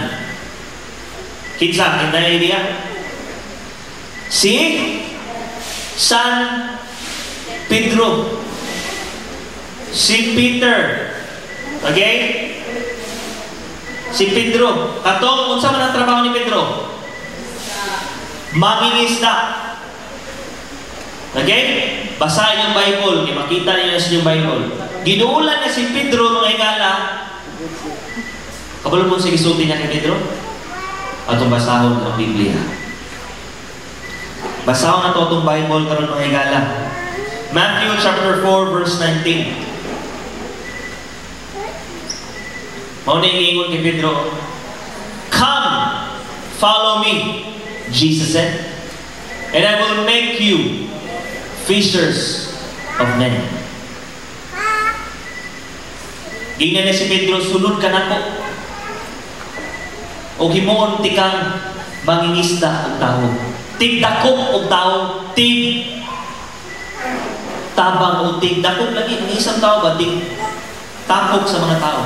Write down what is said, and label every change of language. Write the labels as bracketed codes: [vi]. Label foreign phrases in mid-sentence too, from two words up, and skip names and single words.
[ceb] Kinsa? Kinsa na idea? Si San Pedro. Si Peter. Okay? Si Pedro. Katong, unsa man ang trabaho ni Pedro? Mangingisda. Okay? [tl] Basahin yung Bible. Makita niyo sa yung Bible. [ceb] Ginuulan niya si Pedro, mga igala. Kabalo mo si gisulti niya kay Pedro? Atong basahon ang Biblia. Basahon na ito itong Bible karon mga igala. [en] Matthew chapter 4 verse 19. [ceb] Mauna yung ingon kay Pedro, [en] "Come, follow me," Jesus said, "and I will make you fishers of men." [ceb] Gingnan na si Pedro, "Sulod ka nako. O himuon tikang mangingisda ang tao. Tigdakop og tao, tig tabang o tigdakop lagi ang isang tao ba tig tapok sa mga tao."